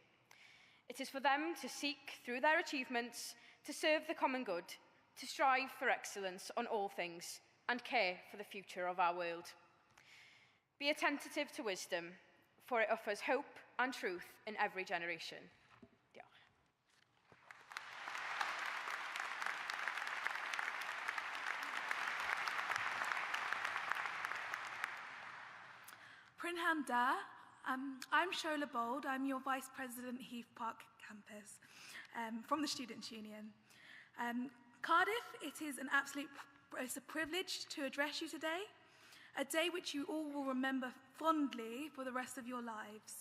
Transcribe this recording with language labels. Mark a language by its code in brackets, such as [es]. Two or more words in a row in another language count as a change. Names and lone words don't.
[en] It is for them to seek, through their achievements, to serve the common good, to strive for excellence on all things, and care for the future of our world. Be attentive to wisdom, for it offers hope and truth in every generation. [cy] Diolch. Prynhawn da. [en] I'm Shola Bold. I'm your Vice President, Heath Park Campus, from the Students' Union. Cardiff, it's a privilege to address you today, a day which you all will remember fondly for the rest of your lives.